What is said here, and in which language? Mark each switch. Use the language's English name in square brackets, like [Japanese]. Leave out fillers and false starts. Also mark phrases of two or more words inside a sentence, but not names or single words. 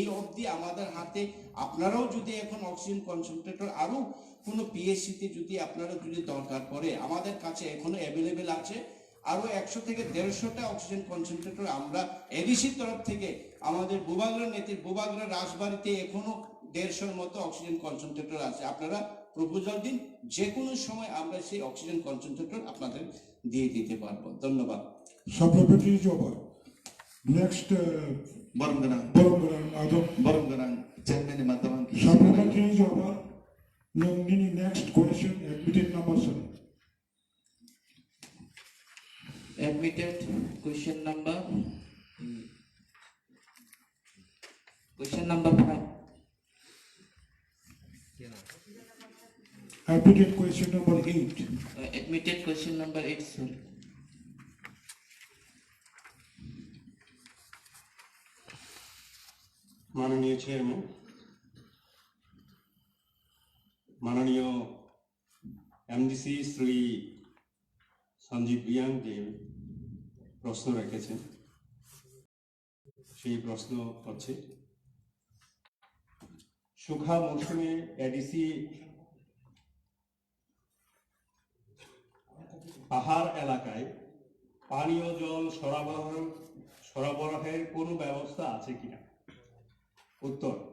[Bangla] অবধি আমাদের হাতে আপনারাও যদি এখন [English] oxygen concentrator [Bangla] আরও কোনো পিএসসিতে যদি আপনারা যদি দরকার পড়ে আমাদের কাছে এখনো অ্যাভেলেবেল আছে আরো 100 থেকে 150টা [English] oxygen concentrator [Bangla] আমরা এডিসির তরফ থেকে আমাদের বুবাগরা রাজবাড়িতে এখনো 150-এর মতো [English] oxygen concentrator [Bangla] আছে আপনারা প্রপোজাল দিন যে কোনো সময় আমরা সেই [English] oxygen concentrator [Bangla] আপনাদের দিয়ে দিতে পারবো ধন্যবাদ [English] Supplementary job. Next, [Kok Borok] Boromganang Adam. Boromganang chairman mataman [English] Supplementary job. Next question, admitted number 7. Admitted question number 5. Admitted question number 8. Admitted question number 8, sir. [Bangla] মাননীয় চেয়ারম্যান মাননীয় এমডিসি শ্রী সঞ্জীব রিয়াংকে প্রশ্ন রেখেছেন সেই প্রশ্ন হচ্ছে শুখা মৌসুমে এডিসি পাহাড় এলাকায় পানীয় জল সরবরাহের কোনো ব্যবস্থা আছে কিনা উত্তর